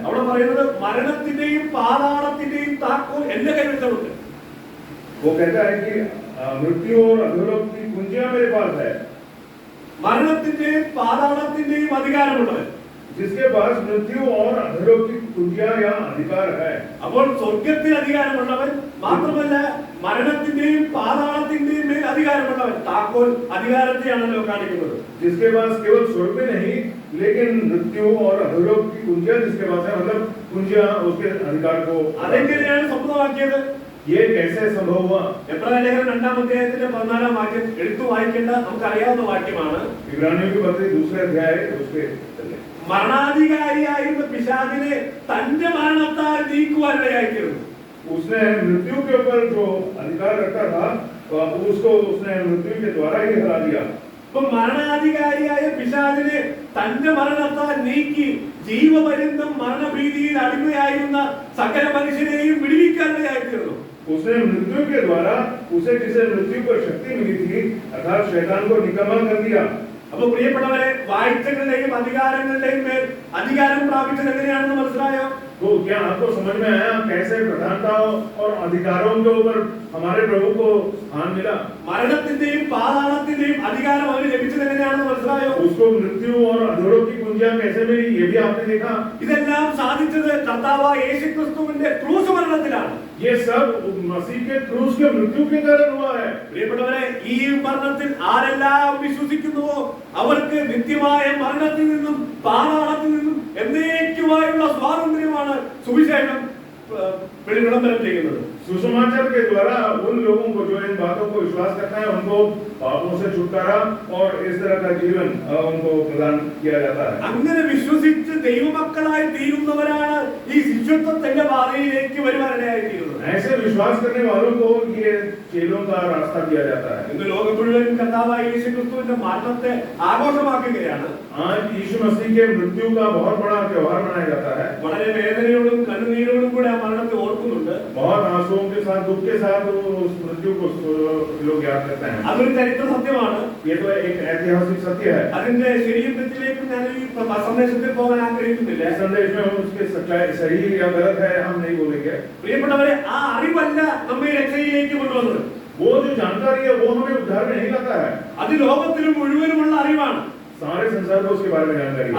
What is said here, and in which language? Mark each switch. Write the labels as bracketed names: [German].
[Malayalam] അവിടെ പറയുന്നത് മരണത്തിന്റെയും പാതാളത്തിന്റെയും താക്കോൽ എന്റെ കൈവശമുണ്ട്. [Hindi] वो कहता है कि मृत्यु और अधोलोक की कुंजियां मेरे पास है. [Malayalam] മരണത്തിന്റെയും പാതാളത്തിന്റെയും അധികാരമുള്ളവൻ, [Hindi] जिसके पास मृत्यु और अधोलोक की कुंजियां या अधिकार है. [Malayalam] അപ്പോൾ സ്വർഗ്ഗത്തിൽ അധികാരമുള്ളവൻ മാത്രമല്ല മരണത്തിന്റെയും പാതാളത്തിന്റെയും മേൽ അധികാരമുള്ളവൻ. താക്കോൽ അധികാരത്തെയാണല്ലോ കാണിക്കുന്നത്. [Hindi] जिसके पास केवल स्वर्ग में नहीं, लेकिन मृत्यु और अधोलोक की कुंजियां जिसके पास है, मतलब कुंजियां उसके अधिकार को. [Malayalam] അതെങ്ങനെയാണ് സംഭവമാക്കിയത്? [Hindi] ये कैसे संभव हुआ? [Malayalam] എബ്രായ ലേഖനം 2-ാം അധ്യായത്തിന്റെ 14-ാം വാക്യം എടുത്തു വായിക്കേണ്ട നമുക്കറിയാവുന്ന വാക്യമാണ്. [Hindi] इब्रानियों की पत्री दूसरे अध्याय उसके [Malayalam] മരണാധികാരിയായിരുന്ന പിശാചിനെ തന്റെ മരണത്താൽ നീക്കുവാനിടയായിത്തീർന്നു. [Hindi] उसने मृत्यु के ऊपर जो अधिकार रखा था उसको उसने मृत्यु के द्वारा ही हरा दिया. [Malayalam] അപ്പൊ മരണാധികാരിയായ പിശാചിനെ തന്റെ മരണത്താൽ നീക്കി ജീവപര്യന്തം മരണഭീതിയിൽ അടിമയായിരുന്ന സകല മനുഷ്യരെയും വിടുവിക്കാനിടയായിത്തീർന്നു. [Hindi] उसने मृत्यु के द्वारा उसे जिसे मृत्यु पर शक्ति मिली थी अर्थात शैतान को निकम्मा कर दिया. [Malayalam] അപ്പൊ പ്രിയപ്പെട്ടവരെ, വാഴ്ചകളുടെയും അധികാരങ്ങളുടെയും മേൽ അധികാരം പ്രാപിച്ചത് എങ്ങനെയാണെന്ന് മനസ്സിലായോ? [Hindi] तो क्या आपको समझ में आया कैसे प्रधानताओं और अधिकारों के ऊपर हमारे प्रभु को स्थान मिला? [Malayalam] മരണത്തിന്റെയും പാതാളത്തിന്റെയും അധികാരം അവന് ലഭിച്ചത് എങ്ങനെയാണെന്ന് മനസ്സിലായോ? [Hindi] उसको मृत्यु और अधोलोक की कुंजियां कैसे मिली, ये भी आपने देखा. [Malayalam] ഇതെല്ലാം സാധിച്ചത് കർത്താവായ യേശുക്രിസ്തുവിന്റെ ക്രൂശ് മരണത്തിലാണ്. [Hindi] ये सब मसीह के क्रूस के मृत्यु के कारण हुआ है. [Malayalam] പ്രിയപ്പെട്ടവരെ, ഈ മരണത്തിൽ ആരെല്ലാം വിശ്വസിക്കുന്നുവോ അവർക്ക് നിത്യമായ മരണത്തിൽ നിന്നും പാതാളത്തിൽ നിന്നും എന്നേക്കുമായുള്ള സ്വാതന്ത്ര്യമാണ് സുവിശേഷം വിളംബരം ചെയ്യുന്നത്. [Hindi] सुसमाचार के द्वारा उन लोगों को जो इन बातों को विश्वास करता है उनको पापों से छुटकारा और इस तरह का जीवन उनको प्रदान किया जाता है. [Malayalam] അങ്ങനെ വിശ്വസിച്ച് ദൈവമക്കളായി തീരുന്നവരാണ് ഈ ശിഷ്യത്വത്തിന്റെ പാതയിലേക്ക് വരുവാനിടയായി തീരുന്നത്. [Hindi] ऐसे विश्वास करने वालों को ये चेलों का रास्ता दिया जाता है. [Malayalam] ഇന്ന് ലോകം മുഴുവൻ കർത്താവായ യേശുക്രിസ്തുവിന്റെ മരണത്തെ ആഘോഷമാക്കുകയാണ്. [Hindi] आज यीशु मसीह के मृत्यु का बहुत बड़ा त्योहार मनाया जाता है. [Malayalam] വളരെ വേദനയോടും കണ്ണുനീരോടും കൂടെ ആ മരണത്തെ ഓർക്കുന്നുണ്ട്. [Hindi] बहुत आंसुओं के साथ, दुख के साथ उस मृत्यु को लोग याद करते हैं. [Malayalam] അതൊരു ചരിത്ര സത്യമാണ്. [Hindi] ये तो एक ऐतिहासिक सत्य है. [Malayalam] അതിന്റെ ശരിയും തെറ്റിലേക്കും ഞാൻ ഈ സന്ദേശത്തിൽ പോകാൻ ആഗ്രഹിക്കുന്നില്ല. [Hindi] इस संदेश में उसके सच्चाई सही या गलत है हम नहीं बोलेंगे. [Malayalam] പ്രിയപ്പെട്ടവരെ, ആ അറിവല്ല നമ്മെ രക്ഷയിലേക്ക് കൊണ്ടുവന്നത്. [Hindi] वो जो जानकारी है वो हमें उद्धार में नहीं लाता है. [Malayalam] അത് ലോകത്തിലും മുഴുവനുമുള്ള അറിവാണ്. [Hindi] सारे संसार को उसके बारे में जानकारी है.